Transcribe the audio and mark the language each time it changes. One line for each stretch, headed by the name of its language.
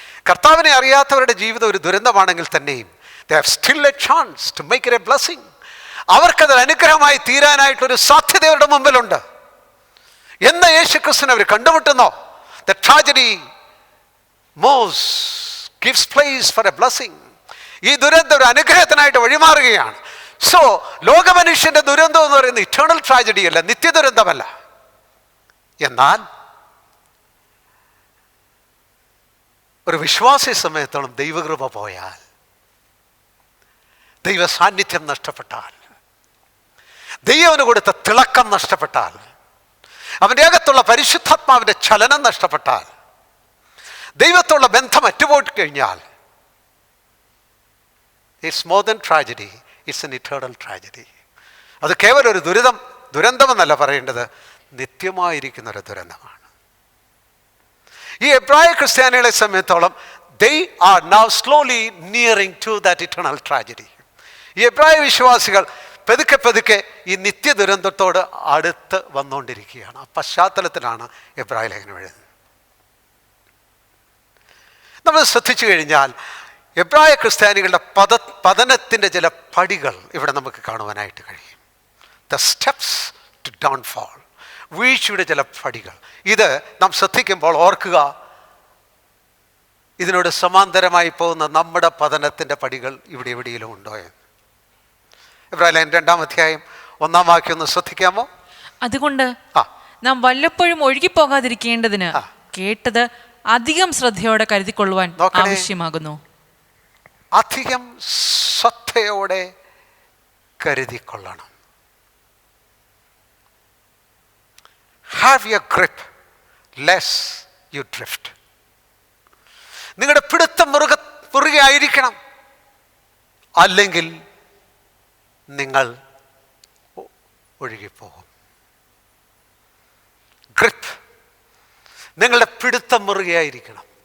Malayalam: കർത്താവിനെ അറിയാത്തവരുടെ ജീവിതം ഒരു ദുരന്തമാണെങ്കിൽ തന്നെയും
English: they have still a chance to make it a blessing.
Malayalam: അവർക്കത് അനുഗ്രഹമായി തീരാനായിട്ടൊരു സാധ്യത അവരുടെ മുമ്പിലുണ്ട്. എന്ന് യേശുക്രിസ്തുവിനെ അവർ കണ്ടുമുട്ടുന്നോ,
English: the tragedy moves gives place for a blessing.
Malayalam: ഈ ദുരന്തം ഒരു അനുഗ്രഹത്തിനായിട്ട് വഴിമാറുകയാണ്. സോ ലോകമനുഷ്യന്റെ ദുരന്തം എന്ന് പറയുന്നത് ഇറ്റേണൽ ട്രാജഡി അല്ല, നിത്യദുരന്തമല്ല. എന്നാൽ ഒരു വിശ്വാസി സമയത്തോളം ദൈവകൃപ പോയാൽ, ദൈവ സാന്നിധ്യം നഷ്ടപ്പെട്ടാൽ, ദൈവന് കൊടുത്ത തിളക്കം നഷ്ടപ്പെട്ടാൽ, അവൻ്റെ അകത്തുള്ള പരിശുദ്ധാത്മാവിൻ്റെ ചലനം നഷ്ടപ്പെട്ടാൽ, ദൈവത്തുള്ള ബന്ധം അറ്റുപോയി കഴിഞ്ഞാൽ,
English: It's more than tragedy, it's an eternal tragedy.
Malayalam: അത് കേവലം ഒരു ദുരന്തമെന്നല്ല പറയേണ്ടത്, നിത്യമായിരിക്കുന്നൊരു ദുരന്തമാണ്. ഈ എബ്രായ ക്രിസ്ത്യാനികളെ സംബന്ധിച്ചോളം
English: they are now slowly nearing to that eternal tragedy.
Malayalam: ഈ എബ്രായ വിശ്വാസികൾ പതുക്കെ പതുക്കെ ഈ നിത്യ ദുരന്തത്തോട് അടുത്ത് വന്നുകൊണ്ടിരിക്കുകയാണ്. ആ പശ്ചാത്തലത്തിലാണ് എബ്രായ ലേഖനം എഴുതുന്നത്. നമ്മൾ ശ്രദ്ധിച്ചു കഴിഞ്ഞാൽ എബ്രായ ക്രിസ്ത്യാനികളുടെ പതനത്തിൻ്റെ ചില പടികൾ ഇവിടെ നമുക്ക് കാണുവാനായിട്ട് കഴിയും.
English: the steps to downfall,
Malayalam: വീഴ്ചയുടെ ചില പടികൾ. ഇത് നാം ശ്രദ്ധിക്കുമ്പോൾ ഓർക്കുക, ഇതിനോട് സമാന്തരമായി പോകുന്ന നമ്മുടെ പതനത്തിൻ്റെ പടികൾ ഇവിടെ എവിടെയെങ്കിലും ഉണ്ടോ എന്ന്. എബ്രായലേഖനം 2-ാം അധ്യായം 1-ാം വാക്യം ഒന്ന് ശ്രദ്ധിക്കാമോ? അതുകൊണ്ട് നാം വല്ലപ്പോഴും ഒഴുകിപ്പോകാതിരിക്കേണ്ടതിന് കേട്ടത് അധികം ശ്രദ്ധയോടെ കരുതിക്കൊള്ളുവാൻ ആവശ്യമാകുന്നു. അധികം ശ്രദ്ധയോടെ കരുതിക്കൊള്ളണം.
English: Have your grip lest you drift.
Malayalam: നിങ്ങളുടെ പിടുത്തം മുറുകെ ആയിരിക്കണം, അല്ലെങ്കിൽ നിങ്ങൾ ഒഴുകിപ്പോകും. ഗ്രിപ്പ്, നിങ്ങളുടെ പിടുത്തം മുറുകെ ആയിരിക്കണം.